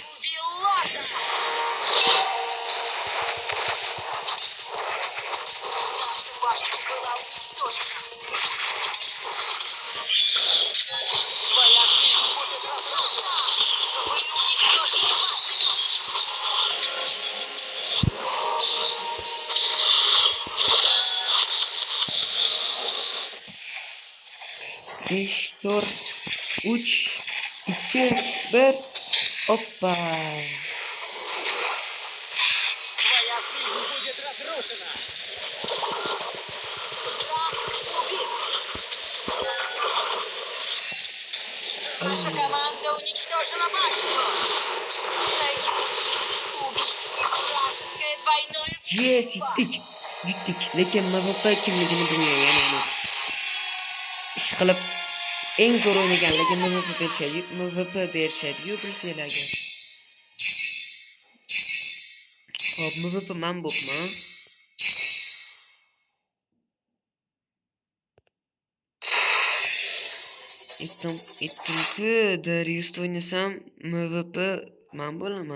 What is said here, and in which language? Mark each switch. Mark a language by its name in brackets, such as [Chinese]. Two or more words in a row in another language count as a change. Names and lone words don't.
[Russian] Убил лорда. Наша башня была уничтожена. Твоя жизнь будет разрушена. Вы уничтожили башню. [Uzbek] Besh, to'rt, 3, 2, 1. Hoppa. [Russian] Твоя жизнь будет разрушена. Убит. Наша команда уничтожила башню. Союз убит. Вражеское двойное [Uzbek] Yes, [Russian] убийство. [Uzbek] yutdik. Lekin MVP kimligini bilmayman. Yana uni ish qilib eng zo'r o'ynaganligini MVP berishadi-yu bilsanglar agar. Xo'p, MVP men bo'pman. Aytdim-ku, Darius'da o'ynasam MVP men bo'laman.